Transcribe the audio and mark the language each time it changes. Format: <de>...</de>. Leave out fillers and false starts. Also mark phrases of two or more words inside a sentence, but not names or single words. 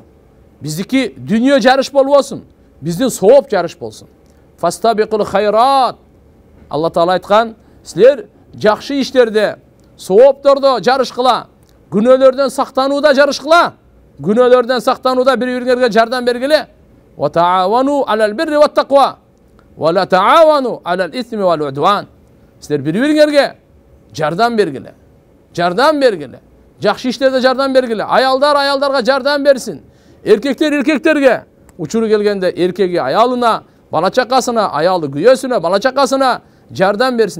<ky>Биздики дүйнө жарыш болбосун, биздин сооп жарыш болсун.</ky> <ar>فاستبقوا الخيرات.</ar> <ky>Алла Таала айткан, силер жакшы иштерде, сооптордо жарыш кыла, күнөөлөрдөн сактанууда жарыш кыла. Күнөөлөрдөн сактанууда бири-бириңерге жардам бергиле.</ky> <ar>وتعاونوا على البر والتقوى. ولا تعاونوا على الإثم والعدوان.</ar> <ky>Силер бири-бириңерге жардам бергиле. Жардам бергиле. Жакшы иштерде жардам бергиле. Аялдар аялдарга жардам берсин. Эркектер эркектерге. Учуру келгенде эркеги аялына, бала чакасына, аялы күйөөсүнө, бала чакасына жардам берсин.</ky>